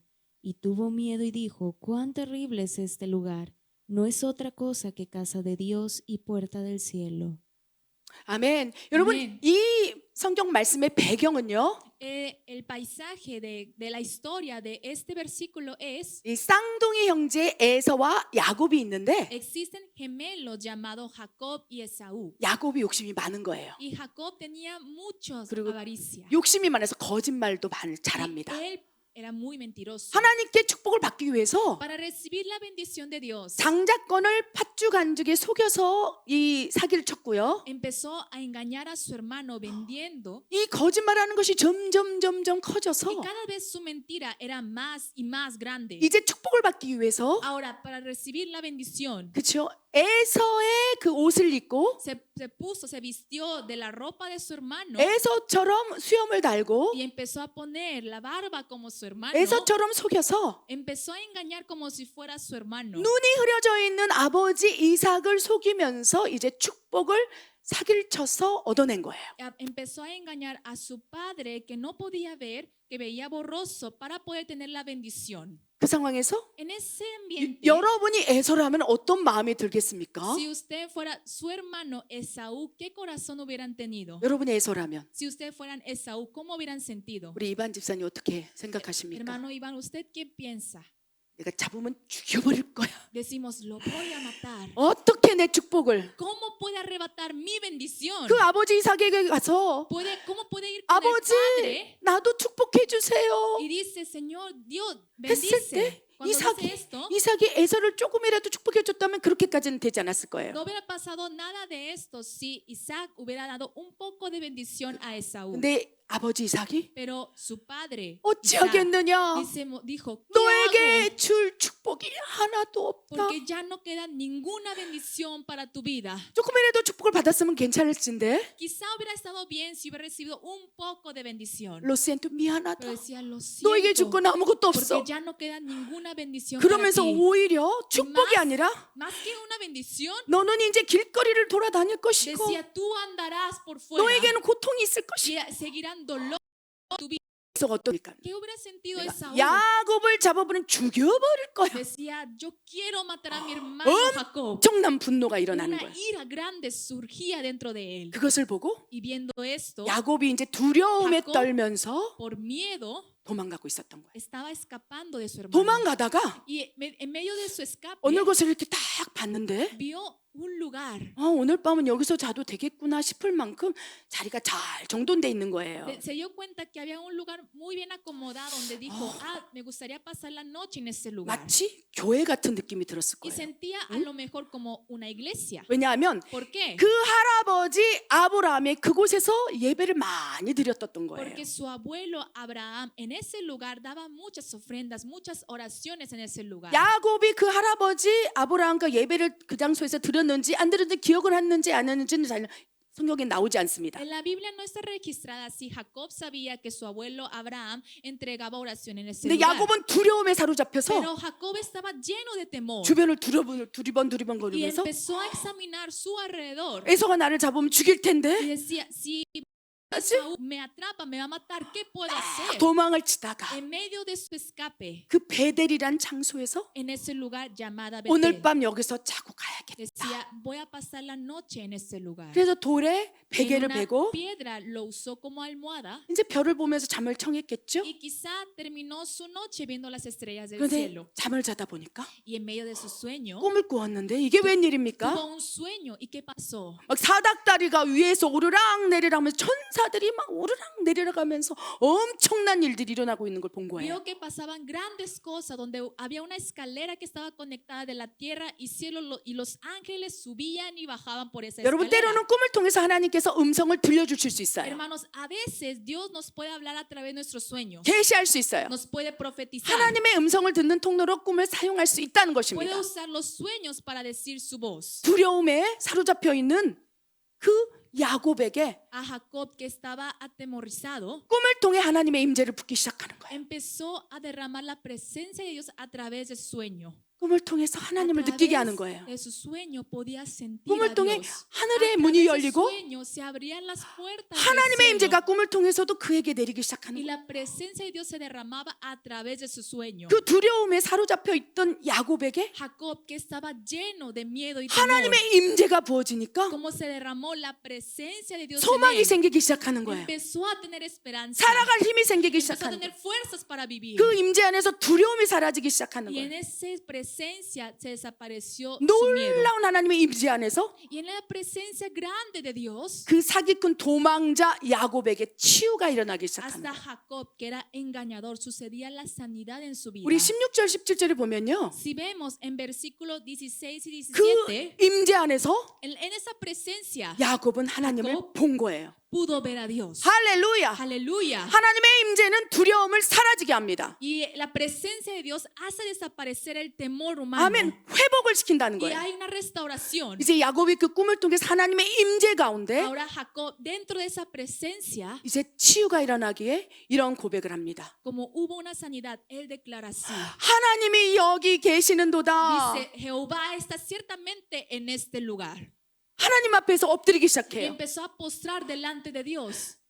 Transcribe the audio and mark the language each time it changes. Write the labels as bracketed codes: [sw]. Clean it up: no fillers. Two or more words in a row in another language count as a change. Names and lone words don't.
[es] Y tuvo miedo y dijo, cuán terrible es este lugar, no es otra cosa que casa de Dios y puerta del cielo. [ko] 아멘. 여러분 아멘. 이 성경 말씀의 배경은요. [es] El paisaje de la historia de este versículo es, [ko] 이 쌍둥이 형제 에서와 야곱이 있는데 [es] existen gemelos llamados Jacob y Esaú. [ko] 야곱이 욕심이 많은 거예요. [es] Y Jacob tenía muchos [ko] 그리고 [es] avaricia. [ko] 욕심이 많아서 거짓말도 [es] Y [ko] 잘합니다. [es] él era muy mentiroso. [ko] 하나님께 축복을 받기 위해서 [es] Para recibir la bendición de Dios, [ko] 장자권을 팥죽 안죽에 속여서 이 사기를 쳤고요. [es] empezó a engañar a su hermano vendiendo. [ko] 이 거짓말하는 것이 점점 [es] Y [ko] 커져서 [es] cada vez su mentira era más y más grande. [ko] 이제 축복을 받기 위해서 [es] Ahora, para recibir la bendición, [ko] 그렇죠. 에서의 그 옷을 입고 [es] se vistió de la ropa de su hermano [ko] 에서처럼 수염을 달고 [es] y empezó a poner la barba como su hermano. [ko] 에서처럼 속여서 [es] Empezó a engañar como si fuera su hermano. [ko] 눈이 흐려져 있는 아버지 이삭을 속이면서 이제 축복을 사기를 쳐서 얻어낸 거예요. [es] Empezó a engañar a su padre que no podía ver, que veía borroso para poder tener la bendición. [ko] 그 상황에서 [es] En ese ambiente, [ko] 여러분이 에서라면 어떤 마음이 들겠습니까? [es] si usted fuera su hermano Esaú, ¿qué corazón hubieran tenido? [ko] 여러분이 에서라면 [es] Si ustedes fueran Esaú, ¿cómo hubieran sentido? [ko] 우리 이반 집사님 어떻게 생각하십니까? [es] Hermano Iván, ¿usted qué piensa? [ko] 내가 잡으면 죽여버릴 거야. [es] Decimos, lo voy a matar. [ko] 어떻게 내 축복을? [es] ¿Cómo puede arrebatar mi bendición? [ko] 그 아버지 이삭에게 가서 [es] ¿Cómo puede ir con el [ko] 아버지 [es] padre [ko] 나도 축복해 주세요. [es] y dice, Señor, Dios, [ko] 했을 [es] bendice? [ko] 때 [es] Cuando dice esto, [ko] 이삭이 에서를 조금이라도 축복해 줬다면 그렇게까지는 되지 않았을 거예요. [es] no hubiera pasado nada de esto si Isaac hubiera dado un poco de bendición a Esaú. [ko] 근데 아버지 이삭이 [es] Pero su padre Isaac [ko] 어찌하겠느냐? [es] dijo, ¿qué [ko] 너에게 [es] hago? [ko] 줄 축복이 하나도 없다. [es] Porque ya no queda ninguna bendición para tu vida. [ko] 조금이라도 축복을 받았으면 괜찮을진데. [es] Quizá hubiera estado bien si hubiera recibido un poco de bendición. lo siento [ko] 미안하다. [es] Pero decía, lo [ko] 너에게 줄 [es] siento, [ko] 건 아무것도 [es] porque [ko] 없어. [es] ya no queda ninguna bendición para [ko] 그러면서 [es] ti. [ko] 오히려 축복이 [es] más- [ko] 아니라 [es] Más que una bendición, [ko] 너는 이제 길거리를 돌아다닐 것이고 [es] decía, tú andarás por fuera [ko] 너에게는 고통이 있을 [es] y [ko] 것이고 [es] seguirán dolor tu vida. [ko] 그래서 어떠니까 [es] ¿Qué hubiera sentido [ko] 내가 [es] Esaú? [ko] 야곱을 잡아버리면 죽여버릴 거야. [es] Decía, yo quiero matar a mi hermano Jacob. [ko] 엄청난 분노가 일어나는 [es] Una [ko] 거야. [es] ira grande surgía dentro de él. [ko] 그것을 보고 [es] Y viendo esto, [ko] 야곱이 이제 두려움에 야곱? 떨면서 [es] por miedo, [ko] 도망가고 있었던 거야. [es] estaba escapando de su hermano. [ko] 도망가다가 [es] Y en medio de su escape, [ko] 어느 곳을 이렇게 딱 봤는데 [es] vio un lugar. [ko] 오늘 밤은 여기서 자도 되겠구나 싶을 만큼 자리가 잘 정돈돼 있는 거예요. [es] Se dio cuenta que había un lugar muy bien acomodado donde dijo, me gustaría pasar la noche en ese lugar. [ko] 마치 교회 같은 느낌이 들었을 [es] Y [ko] 거예요. [es] sentía a lo mejor como una iglesia. [ko] 왜냐하면 [es] ¿Por qué? [ko] 그 할아버지 아브라함이 그곳에서 예배를 많이 드렸던 거예요. [es] Porque su abuelo Abraham en ese lugar daba muchas ofrendas, muchas oraciones en ese lugar. [ko] 야곱이 그 할아버지 아브라함과 예배를 그 장소에서 드렸는지 안 드렸는지 기억을 했는지 안 했는지는 잘 성경에 나오지 않습니다. [es] En la Biblia no está registrada si Jacob sabía que su abuelo Abraham entregaba oración en ese [ko] 근데 [es] lugar. [ko] 야곱은 두려움에 사로잡혀서 [es] Pero Jacob estaba lleno de temor [ko] 주변을 두리번 [es] y [ko] 거리면서 [es] empezó a examinar su alrededor [ko] 에서가 나를 잡으면 죽일 [es] y [ko] 텐데 [es] decía, si Esaú me atrapa, me va a matar, ¿qué puedo hacer? [ko] 도망을 치다가 [es] En medio de su escape, [ko] 그 베델이란 장소에서 [es] en ese lugar llamada [ko] 오늘 [es] Betel, [ko] 밤 여기서 자고 가야겠다. [es] decía, voy a pasar la noche en ese lugar. [ko] 그래서 돌에 [es] En [ko] 베개를 [es] una [ko] 베고 [es] piedra lo usó como almohada [ko] 이제 별을 보면서 잠을 청했겠죠. [es] y quizá terminó su noche viendo las estrellas del [ko] 그런데 [es] cielo. [ko] 잠을 자다 보니까 [es] Y en medio de su sueño, [ko] 꿈을 꾸었는데 이게 웬일입니까? [es] tuvo un sueño. ¿Y qué pasó? [ko] 막 사닥다리가 위에서 오르락 내리락 하면서 천사들이 막 오르락 내리락 하면서 엄청난 일들이 일어나고 있는 걸 본 거예요. [es] Vio que pasaban grandes cosas donde había una escalera que estaba conectada de la tierra y cielo y los ángeles subían y bajaban por esa [ko] 여러분 [es] escalera. [ko] 때로는 꿈을 통해서 하나님께서 음성을 들려주실 수 있어요. [es] Hermanos, a veces Dios nos puede hablar a través de nuestros sueños. [ko] 계시할 수 있어요. [es] Nos puede profetizar. [ko] 하나님의 음성을 듣는 통로로 꿈을 사용할 수 있다는 [es] Puede [ko] 것입니다. [es] usar los sueños para decir su voz. [ko] 두려움에 사로잡혀 있는 그 야곱에게 [es] A Jacob, que estaba atemorizado, [ko] 꿈을 통해 하나님의 임재를 붓기 시작하는 거예요. [es] empezó a derramar la presencia de Dios a través del sueño. [ko] 꿈을 통해서 하나님을 [es] A [ko] 느끼게 [es] través [ko] 하는 거예요. [es] de su sueño podía sentir [ko] 꿈을 [es] a [ko] 통해 [es] Dios. [ko] 하늘의 [es] A [ko] 문이 [es] través del [ko] 열리고 [es] sueño se abrían las puertas del [ko] 하나님의 [es] cielo. [ko] 임재가 꿈을 통해서도 그에게 내리기 시작하는 [es] Y [ko] 거예요. [es] la presencia de Dios se derramaba a través de su sueño. [ko] 그 두려움에 사로잡혀 있던 야곱에게 [es] Jacob, que estaba lleno de miedo y temor, [ko] 하나님의 임재가 부어지니까 [es] como se derramó la presencia de Dios en [ko] 소망이 [es] él, [ko] 생기기 시작하는 거예요. [es] empezó a tener esperanza, [ko] 살아갈 힘이 생기기 [es] empezó a [ko] 시작하는 [es] tener [ko] 거예요. [es] fuerzas para vivir. [ko] 그 임재 안에서 두려움이 사라지기 시작하는 [es] Y en [ko] 거예요. [es] esa presencia se desapareció su miedo. [ko] 놀라운 하나님의 임재 안에서 [es] Y en la presencia grande de Dios, [ko] 그 사기꾼 도망자 야곱에게 치유가 일어나기 시작하는 [es] hasta [ko] 거예요. [es] Jacob, que era engañador, sucedía la sanidad en su vida. [ko] 우리 16절 17절을 보면요. [es] Si vemos en versículos 16 y [ko] 그 [es] 17, [ko] 임재 안에서 [es] en esa presencia [ko] 야곱은 하나님을 야곱? 본 거예요. [es] pudo ver a Dios. [ko] 할렐루야. [es] Aleluya. [ko] 하나님의 임재는 두려움을 사라지게 합니다. [es] Y la presencia de Dios hace desaparecer el temor humano. [ko] 아멘. 회복을 시킨다는 [es] Y [ko] 거예요. [es] hay una restauración. [ko] 이제 야곱이 그 꿈을 통해서 하나님의 임재 가운데 [es] Ahora Jacob, dentro de esa presencia, [ko] 이제 치유가 일어나기에 이런 고백을 합니다. [es] como hubo una sanidad, él declara así. [ko] 하나님이 여기 계시는도다. [es] Dice, Jehová está ciertamente en este lugar. [ko] 하나님 앞에서 엎드리기 [es] Y [ko] 시작해요. [es] empezó a postrar delante de Dios.